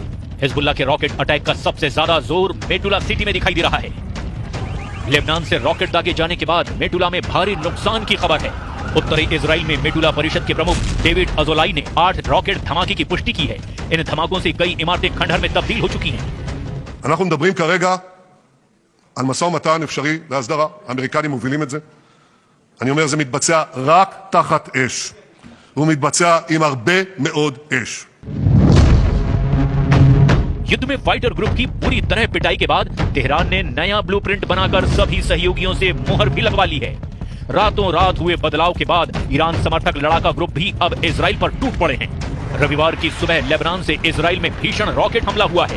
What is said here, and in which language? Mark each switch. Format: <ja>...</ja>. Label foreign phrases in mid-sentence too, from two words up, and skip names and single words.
<hi>हिजबुल्लाह के</hi> <en>rocket attack</en> <hi>का सबसे ज्यादा जोर मेटुला सिटी में दिखाई दे रहा है। लेबनान से रॉकेट दागे जाने के बाद मेटुला में भारी नुकसान की खबर है। उत्तरी इजराइल में मेटुला परिषद के प्रमुख डेविड अजोलाई ने 8 रॉकेट धमाके की पुष्टि की है। इन धमाकों से कई इमारतें खंडहर में तब्दील हो चुकी हैं।</hi> <he>אנחנו מדברים כרגע על משא ומתן אפשרי להסדרה. האמריקנים מובילים את זה. אני אומר, זה מתבצע רק תחת אש. והוא מתבצע עם הרבה מאוד אש.</he> <hi>युद्ध में</hi> <en>fighter group</en> <hi>की पूरी तरह पिटाई के बाद तेहरान ने नया ब्लूप्रिंट बनाकर सभी सहयोगियों से मुहर भी लगवा ली है। रातों रात हुए बदलाव के बाद ईरान समर्थक लड़ाका ग्रुप भी अब इजराइल पर टूट पड़े हैं। रविवार की सुबह लेबनान से इजराइल में भीषण रॉकेट हमला हुआ है।</hi>